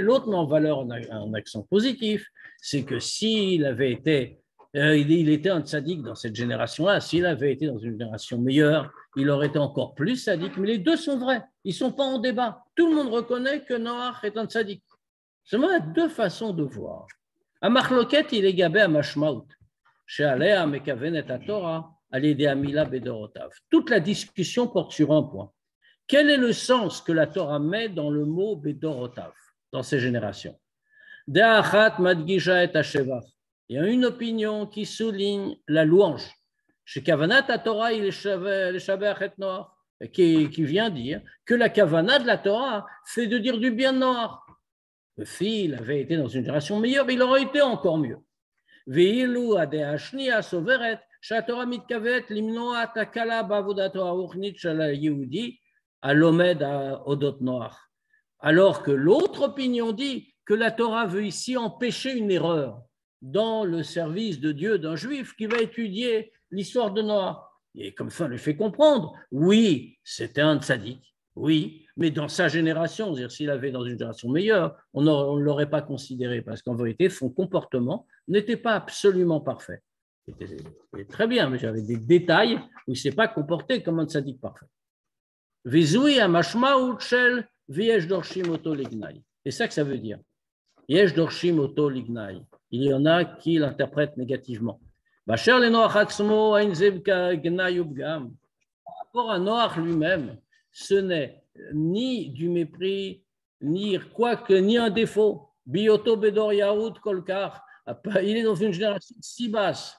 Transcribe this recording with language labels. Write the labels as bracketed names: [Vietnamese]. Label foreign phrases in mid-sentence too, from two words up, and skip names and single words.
[French] L'autre met en valeur un accent positif, c'est que s'il avait été, il était un tzaddik dans cette génération-là, s'il avait été dans une génération meilleure, il aurait été encore plus tzaddik. Mais les deux sont vrais, ils ne sont pas en débat. Tout le monde reconnaît que Noach est un tzaddik. Seulement, il y a deux façons de voir. [Hebrew] המחלוקת היא לגבי המשמעות, שעליה מכוונת התורה על ידי המילה בדורותיו. [French] Toute la discussion porte sur un point. Quel est le sens que la Torah met dans le mot bedorotav, dans ces générations? [Hebrew] דעה אחת מדגישה את השבח. [French] Il y a une opinion qui souligne la louange. [Hebrew] שכוונת התורה היא לשבח את נוח, [French] qui vient dire que la kavana de la Torah, c'est de dire du bien de Noach. S'il avait été dans une génération meilleure, il aurait été encore mieux. [Hebrew] ואילו הדעה השנייה סוברת שהתורה מתכוונת למנוע תקלה בעבודתו הרוחנית של היהודי הלומד אודות נוח. [French] Alors que l'autre opinion dit que la Torah veut ici empêcher une erreur dans le service de Dieu d'un juif qui va étudier l'histoire de Noach. Et comme ça, on lui fait comprendre, oui, c'était un tzaddik, oui, mais dans sa génération, c'est-à-dire s'il avait dans une génération meilleure, on ne l'aurait pas considéré parce qu'en vérité, son comportement n'était pas absolument parfait. C'était très bien, mais j'avais des détails où il ne s'est pas comporté comme un tzaddik parfait. C'est ça que ça veut dire. [Hebrew] יש דורשים אותו לגנאי. [French] Il y en a qui l'interprètent négativement. Par rapport à Noach lui-même, ce n'est ni du mépris, ni un défaut. [Hebrew] בהיותו בדור ירוד כל כך. [French] Il est dans une génération si basse.